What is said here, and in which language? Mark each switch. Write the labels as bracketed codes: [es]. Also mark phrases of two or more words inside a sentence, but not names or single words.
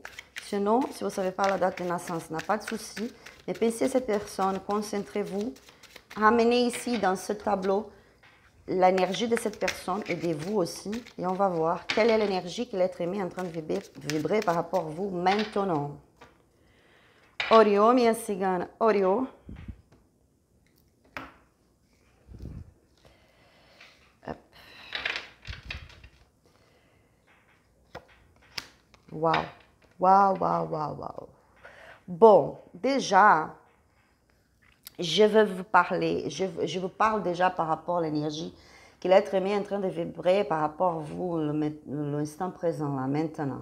[fr] Sinon, si vous ne savez pas la date de naissance, n'a pas de souci. Mais pensez à cette personne, concentrez-vous. Ramenez ici dans ce tableau l'énergie de cette personne et de vous aussi. Et on va voir quelle est l'énergie que l'être aimé est en train de vibrer par rapport à vous maintenant. [pt] Oriô, minha cigana, Oriô. Waouh, waouh, waouh, waouh, waouh. [fr] Bon, déjà, je vais vous parler, je vous parle déjà par rapport à l'énergie que l'être aimé est en train de vibrer par rapport à vous, l'instant présent, là, maintenant.